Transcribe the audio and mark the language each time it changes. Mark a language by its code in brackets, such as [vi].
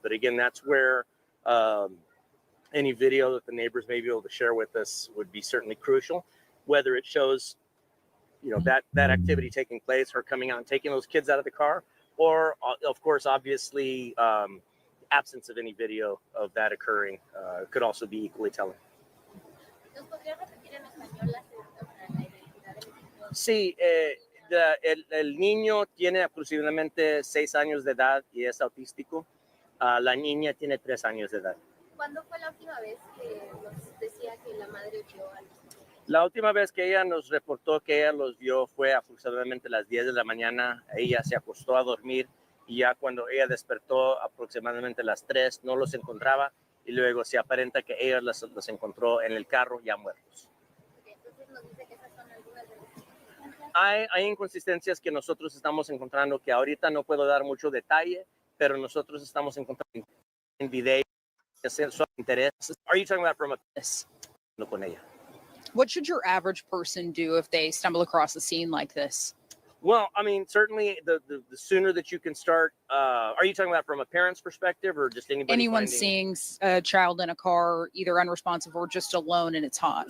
[en] But again, that's where any video that the neighbors may be able to share with us would be certainly crucial, whether it shows, you know, that activity taking place, her coming out and taking those kids out of the car, or of course, obviously, absence of any video of that occurring could also be equally telling. [es] Sí, el niño tiene aproximadamente 6 años de edad y es autístico. La niña tiene 3 años de edad. ¿Cuándo fue la última vez que nos decía que la madre vio a los niños? La última vez que ella nos reportó que ella los vio fue aproximadamente a las 10 de la mañana. Ella se acostó a dormir y ya cuando ella despertó aproximadamente a las 3 no los encontraba y luego se aparenta que ella los encontró en el carro ya muertos. Okay, entonces nos dice que esas son algunas de las inconsistencias. Hay inconsistencias que nosotros estamos encontrando que ahorita no puedo dar mucho detalle, pero nosotros estamos encontrando en video. [en] Are you talking about from a [es] con ella? [en] What should your average person do if they stumble across a scene like this? Well, I mean, certainly the sooner that you can start. Are you talking about from a parent's perspective or just anybody? Anyone seeing a child in a car, either unresponsive or just alone and it's hot?